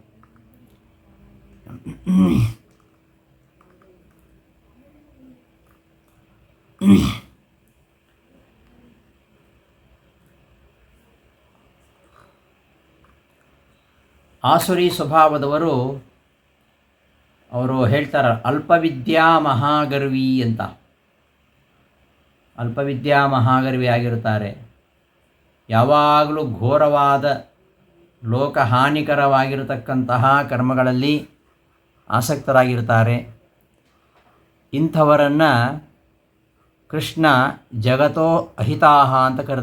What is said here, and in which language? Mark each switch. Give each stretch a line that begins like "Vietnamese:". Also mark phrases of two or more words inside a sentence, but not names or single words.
Kannada: ಆಸುರಿ ಸ್ವಭಾವದವರು ಅವರು ಹೇಳ್ತಾರೆ
Sanskrit: ಅಲ್ಪವಿದ್ಯಾ ಮಹಾಗರ್ವಿ
Kannada: ಅಂತ.
Sanskrit: ಅಲ್ಪವಿದ್ಯಾ ಮಹಾಗರ್ವಿ
Kannada: ಆಗಿರುತ್ತಾರೆ. ಯಾವಾಗಲೂ ಘೋರವಾದ ಲೋಕಹಾನಿಕರವಾಗಿರತಕ್ಕಂತಹ ಕರ್ಮಗಳಲ್ಲಿ ಆಸಕ್ತರಾಗಿರ್ತಾರೆ. ಇಂಥವರನ್ನು ಕೃಷ್ಣ
Sanskrit: ಜಗತೋ ಅಹಿತಾಹ
Kannada: ಅಂತ ಕರೆದ.